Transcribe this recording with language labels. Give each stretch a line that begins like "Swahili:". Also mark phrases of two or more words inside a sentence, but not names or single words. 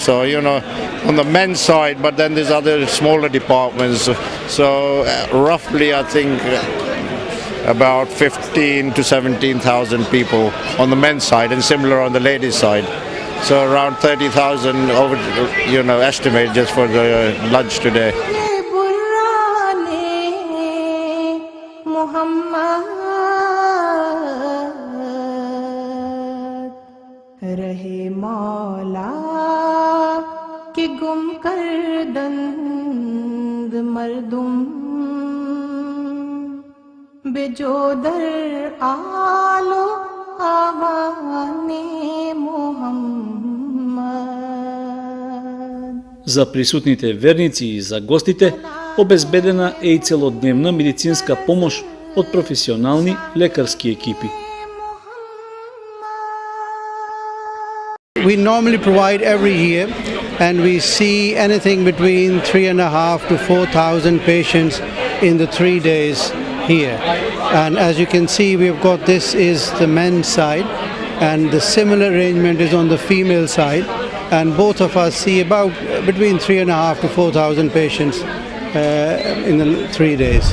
English: So, you know, on the men's side, but then there's other smaller departments. So roughly I think about 15 to 17,000 people on the men's side, and similar on the ladies' side. So around 30,000 over, you know, estimate just for the lunch today. रहे मौला के गुम कर दंद मर्दुम बेजोदर आलो आवाने मुहम्मद.
Macedonian: За присутните верници и за гостите обезбедена е и целодневна медицинска помош од професионални лекарски екипи.
English: we normally provide every year, and we see anything between 3,500 to 4,000 patients in the 3 days here. And as you can see, we've got, this is the men's side, and the similar arrangement is on the female side, and both of us see about between 3,500 to 4,000 patients in the 3 days.